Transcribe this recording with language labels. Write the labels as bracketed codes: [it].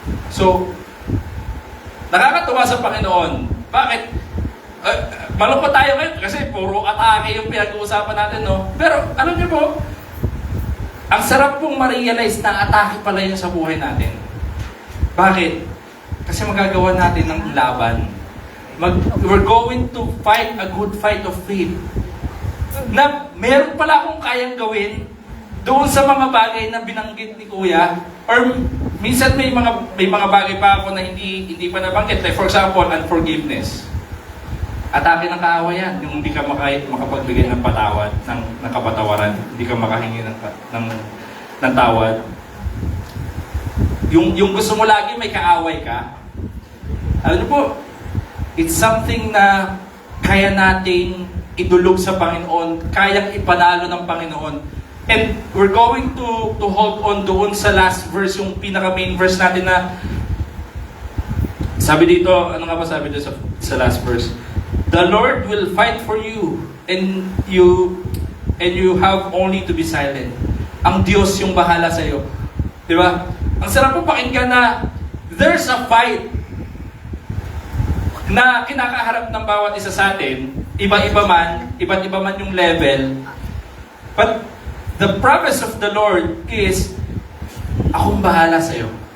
[tl] So, nakakatuwa sa Panginoon. Bakit? Malungkot tayo ngayon kasi puro atake yung pinag-uusapan natin, no? Pero, alam niyo po, ang sarap pong ma-realize na atake pala yun sa buhay natin. Bakit? Kasi magagawa natin ng laban. [en] We're going to fight a good fight of faith. [tl] Na meron pala akong kayang gawin doon sa mga bagay na binanggit ni Kuya. Or minsan may mga bagay pa ako na hindi pa nabanggit. Like for example, unforgiveness. Atake ng kaaway yan. Yung hindi ka makapagbigay ng patawad, ng kapatawaran. Hindi ka makahingi ng tawad. Yung gusto mo lagi may kaaway ka. Alam niyo po, [en] it's something [tl] na kaya nating idulog sa Panginoon, kayang ipanalo ng Panginoon. [en] And we're going to hold on [tl] doon sa last verse, yung pinaka-main verse natin na sabi dito, ano nga ba sabi dito sa last verse? [en] The Lord will fight for you and you have only to be silent. [tl] Ang Diyos yung bahala sa iyo. 'Di ba? Ang sarap po pakinggan na [en] there's a fight [tl] na kinakaharap ng bawat isa sa atin, iba't iba man yung level. [en] But the promise of the Lord is, [tl] akong bahala sa iyo.